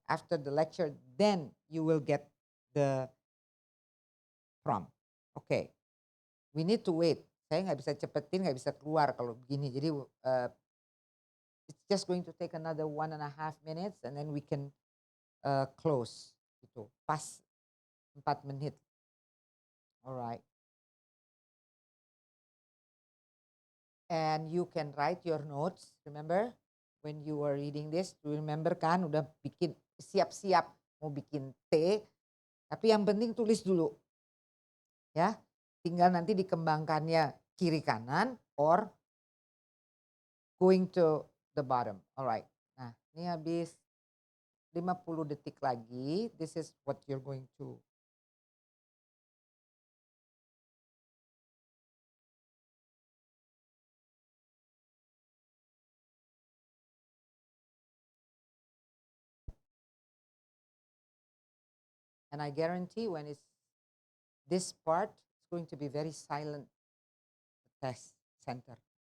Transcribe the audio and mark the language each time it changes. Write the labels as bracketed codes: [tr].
[en] After the lecture, then you will get the prompt. Okay. We need to wait. [id] Saya nggak bisa cepetin, nggak bisa keluar kalau begini. [en] Jadi it's just going to take another 1.5 minutes and then we can close. Gitu. [id] Pas 4 menit. Alright. [en] And you can write your notes. Remember when you were reading this, [id] remember kan udah bikin siap-siap mau bikin T, tapi yang penting tulis dulu. Ya. Tinggal nanti dikembangkannya kiri kanan [en] or going to the bottom. Alright. [id] Nah, ini habis 50 detik lagi. [en] This is what you're going to and I guarantee when it's this part, it's going to be very silent test center.